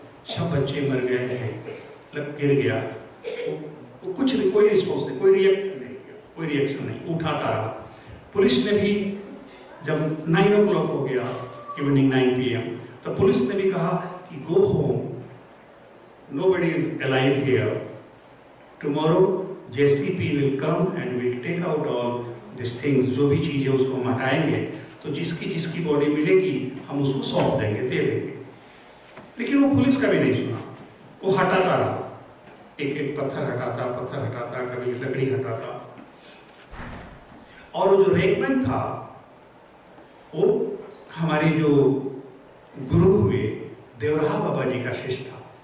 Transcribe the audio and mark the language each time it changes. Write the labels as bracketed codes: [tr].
[hi] सब बच्चे मर गए हैं, गिर गया, वो कुछ नहीं, कोई रिस्पॉन्स नहीं, कोई रिएक्शन नहीं, उठाता रहा। पुलिस ने भी जब 9 o'clock हो गया, इवनिंग 9 PM, तो पुलिस ने भी कहा कि [en] Go home, nobody is alive here. Tomorrow JCP will come and will take out all these things. [hi] जो भी चीजें उसको हम हटाएंगे, तो जिसकी बॉडी मिलेगी हम उसको सौंप देंगे, दे देंगे। लेकिन वो पुलिस का भी नहीं सुना, वो हटाता रहा, एक एक पत्थर हटाता, कभी लकड़ी हटाता। और वो जो रेकमैन था, वो हमारे जो गुरु हुए देवराहा बाबा जी का शिष्य था।